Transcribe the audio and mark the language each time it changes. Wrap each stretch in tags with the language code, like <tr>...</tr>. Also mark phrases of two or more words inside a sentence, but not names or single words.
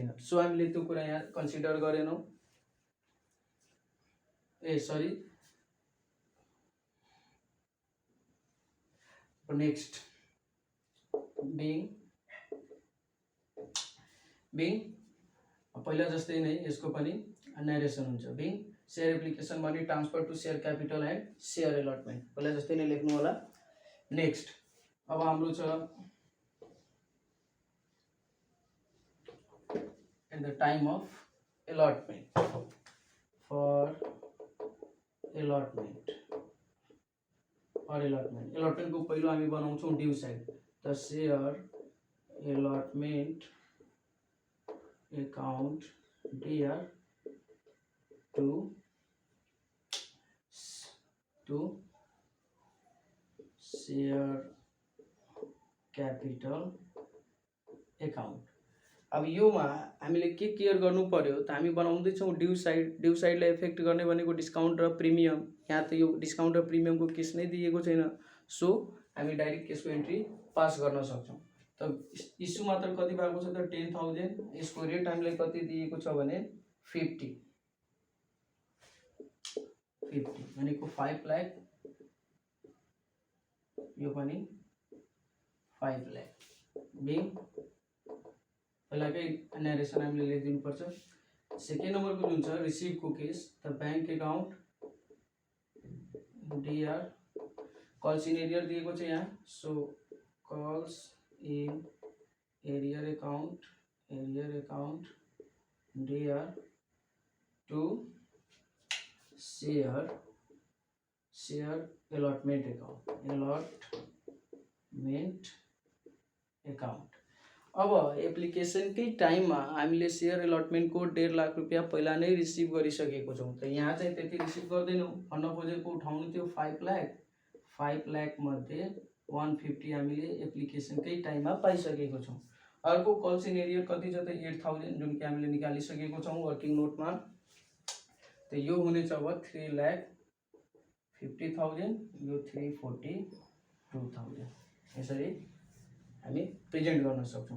<ne>सो हामीले त्यो कुरा यहाँ कन्सिडर गरेनौं।</ne> <en>next being</en> <ne>पहिला जस्तै नै यसको पनि नरेसन हुन्छ।</ne> <en>being share application money transfer to share capital and share allotment</en> <ne>पहिला जस्तै नै लेख्नु होला।</ne> <en>नेक्स्ट</en> <ne>अब हाम्रो छ</ne> <en>at the time of allotment for allotment</en> <ne>को पहिलो हामी बनाउँछौं</ne> <en>due side the share allotment account DR to share capital account.</en> <ne>अब यो मा हामीले के केयर गर्नु पर्यो त हामी बनाउँदै छौं ड्यू साइडलाई इफेक्ट गर्ने भनेको डिस्काउन्ट र प्रिमियम। यहाँ त यो डिस्काउन्ट र प्रिमियम को केस नै दिएको छैन। सो हामी डाइरेक्ट केसको</ne> <en>entry pass</en> <ne>गर्न सक्छौं। त इस्यु मात्र कति भएको छ त 10,000 यसको रेट हामीलाई कति दिएको छ भने 50 भनेको 5 लाख यो पनि 5 लाख बिङ पहिलाकै नरेसन हामीले लेखिदिनु पर्छ।</ne> <en>second number</en> <ne>को जुन छ</ne> <en>रिसिभ को cash the bank account DR calls in arrear</en> <ne>दिएको छ यहाँ।</ne> <en>so calls in arrear account DR to share allotment account.</en> <ne>अब</ne> <hi>एप्लीकेशन के टाइम में</hi> <ne>हामीले</ne> <en>share allotment</en> <ne>को 1.5 लाख रुपैयाँ पहिला नै रिसिभ गरिसकेको छौं। त यहाँ चाहिँ त्यति रिसिभ गर्दैनौं। भन्न खोजेको उठाउनु थियो 5 लाख मध्ये 150 हामीले</ne> <hi>एप्लीकेशन के टाइम में</hi> <ne>पाइसकेको छौं। अर्को</ne> <en>calls in arrear</en> <ne>कति छ त 8,000 जुन कि हामीले निकालिसकेको छौं वर्किङ नोटमा। त यो हुनेछ अब 3,50,000 यो 342,000 यसरी हामी प्रेजेन्ट गर्न सक्छौँ।</ne>